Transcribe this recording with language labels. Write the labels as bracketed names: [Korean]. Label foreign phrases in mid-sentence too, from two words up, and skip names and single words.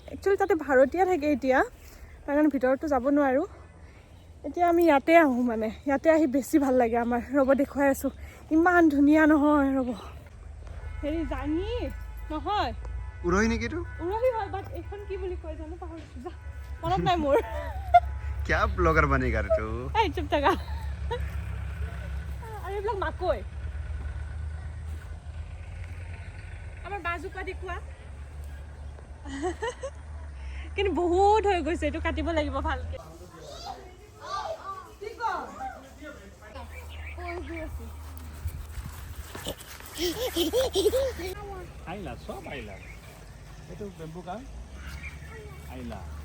[Assamese] একচুৱেলি তাতে ভাড়াতীয়া থাকে এতিয়া, তাৰ কাৰণে ভিতৰততো যাব নোৱাৰোঁ। এতিয়া আমি ইয়াতে আহোঁ, মানে ইয়াতে আহি বেছি ভাল লাগে আমাৰ। ৰ'ব দেখুৱাই আছোঁ, ইমান ধুনীয়া নহয়। ৰ'ব, হেৰি জানি নহয় উৰহি নেকি এইটো? উৰহি হয়, বাট এইখন কি বুলি কয় জানো, পাহৰিছোঁ, যা মনত নাই মোৰ। [Hindi] क्या ब्लॉगर बनेगा रे तू? [Assamese] এই চুপ থাকা। আৰু এইবিলাক মাকৈ, আমাৰ বাজোপা দেখুৱা। কিন্তু বহুত হৈ গৈছে, এইটো কাটিব লাগিব ভালকে। আইলা সব আইলা এইটো বেম্বু কাঠ আইলা